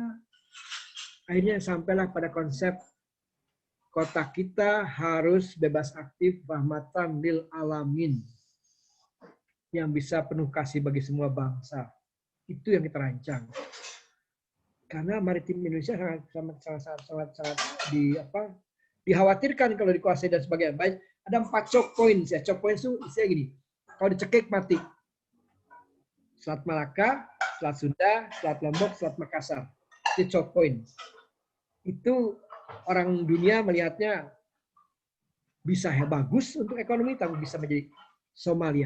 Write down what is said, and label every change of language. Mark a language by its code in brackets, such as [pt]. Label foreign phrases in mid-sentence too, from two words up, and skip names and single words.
[id] Akhirnya sampailah pada konsep kota kita harus bebas aktif [ar] رحمة للعالمين. [id] Yang bisa penuh kasih bagi semua bangsa. Itu yang kita rancang. Karena maritim Indonesia sangat dikhawatirkan kalau dikuasai dan sebagainya. Ada 4 [en] choke points [id] ya. [en] Choke points [id] itu isinya gini. Kalau dicekik mati. Selat Malaka, Selat Sunda, Selat Lombok, Selat Makassar. Itu [en] choke point. [id] Itu orang dunia melihatnya bisa bagus untuk ekonomi, tapi bisa menjadi Somalia.